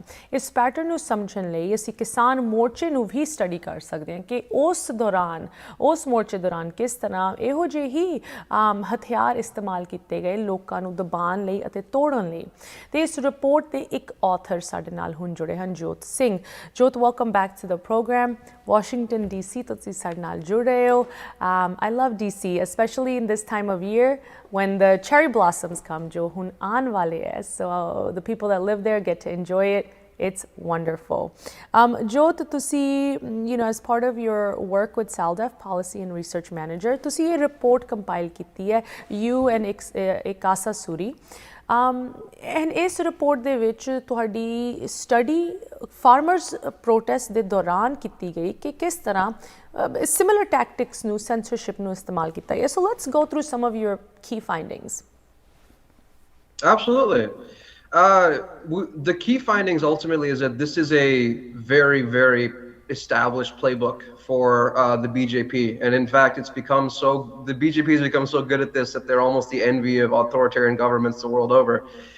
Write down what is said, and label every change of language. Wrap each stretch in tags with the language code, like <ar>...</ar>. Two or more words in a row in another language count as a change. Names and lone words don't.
<pa>ਇਸ ਪੈਟਰਨ ਨੂੰ ਸਮਝਣ ਲਈ ਅਸੀਂ ਕਿਸਾਨ ਮੋਰਚੇ ਨੂੰ ਵੀ ਸਟੱਡੀ ਕਰ ਸਕਦੇ ਹਾਂ ਕਿ ਉਸ ਮੋਰਚੇ ਦੌਰਾਨ ਕਿਸ ਤਰ੍ਹਾਂ ਇਹੋ ਜਿਹੇ ਹੀ ਹਥਿਆਰ ਇਸਤੇਮਾਲ ਕੀਤੇ ਗਏ ਲੋਕਾਂ ਨੂੰ ਦਬਾਉਣ ਲਈ ਅਤੇ ਤੋੜਨ ਲਈ ਤੇ ਇਸ ਰਿਪੋਰਟ ਦੇ ਇੱਕ ਆਥਰ ਸਾਡੇ ਨਾਲ ਹੁਣ ਜੁੜੇ ਹਨ ਜੋਤ ਸਿੰਘ ਜੋਤ</pa> <en>welcome back to the program</en> <pa>Washington DC ਤੁਸੀਂ ਸਾਡੇ ਨਾਲ ਜੁੜ ਰਹੇ ਹੋ</pa> <en>I love DC especially in this time of year when the cherry blossoms come</en> <pa>ਜੋ ਹੁਣ ਆਉਣ ਵਾਲੇ ਹੈ</pa> <en>so the people that live there get to enjoy it It's wonderful.</en> <pa>ਜੋਤ, ਤੁਸੀਂ,</pa> <en>as part of your work with SALDEF, Policy and Research Manager,</en> <pa>ਤੁਸੀਂ ਇੱਕ ਰਿਪੋਰਟ ਕੰਪਾਈਲ ਕੀਤੀ ਹੈ,</pa> <en>you and Ekasa Suri.</en> <pa>And ਇਸ report ਦੇ ਵਿੱਚ ਤੁਹਾਡੀ study</pa> <en>farmers protest</en> <pa>ਦੇ ਦੌਰਾਨ ਕੀਤੀ ਗਈ ਕਿ ਕਿਸ ਤਰ੍ਹਾਂ</pa> <en>similar tactics</en> <pa>ਨੂੰ censorship ਨੂੰ ਇਸਤੇਮਾਲ ਕੀਤਾ ਗਿਆ.</pa> <en>So let's go through some of your key findings. Absolutely. The key findings ultimately is that this is a very, very established playbook for the BJP. And in fact, the BJP has become so good at this that they're almost the envy of authoritarian governments the world over.</en>